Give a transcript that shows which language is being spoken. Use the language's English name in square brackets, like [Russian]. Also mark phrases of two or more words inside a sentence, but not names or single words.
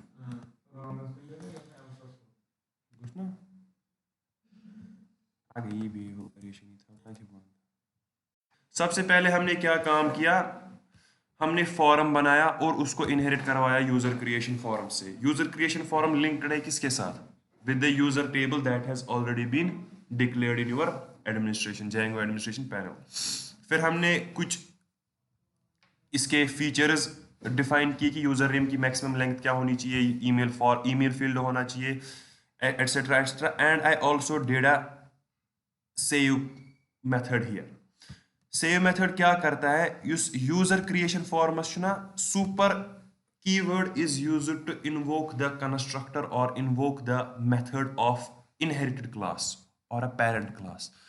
[Hindi] गोस ना आगे ये भी परेशानी था सबसे पहले हमने क्या काम किया हमने फॉर्म बनाया और उसको इनहेरिट करवाया [English] user creation form [Hindi] से [English] user creation form [Hindi] लिंक्ड है किसके साथ [English] with the user table that has already been declared in your administration Django administration panel [Hindi] फिर हमने कुछ इसके फीचर्स डिफाइन किए कि यूजर नेम की मैक्सिमम लेंथ क्या होनी चाहिए ईमेल फील्ड होना चाहिए एटसेट्रा एटसेट्रा [English] and I also did a save method here [Hindi] सेव मेथड क्या करता है [English] user creation forms super keyword is used to invoke the constructor और invoke the method of inherited class और a parent class